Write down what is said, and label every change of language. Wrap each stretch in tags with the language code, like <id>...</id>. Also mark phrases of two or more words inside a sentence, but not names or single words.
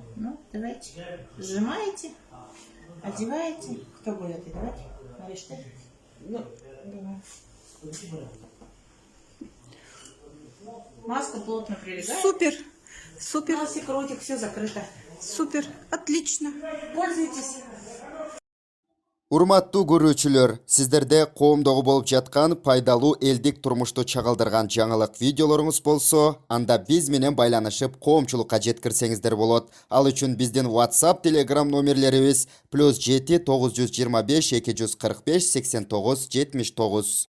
<ru>Ну, давайте. Сжимаете, одеваете. Кто будет одевать? Мариш, ты? Ну, давай. Маска плотно прилегает. Супер, супер, Носик, ротик, все закрыто. супер, отлично. Пользуйтесь.</ru> <ky>Урматтуу көрүүчүлөр, сиздерде коомдогу болуп жаткан пайдалуу элдик турмушту чагылдырган жаңылык видеолоруңуз болсо, анда биз менен байланышып коомчулукка жеткирсеңиздер болот. Ал үчүн биздин WhatsApp, Telegram номерлерибиз +7 925 245 89 79.</ky>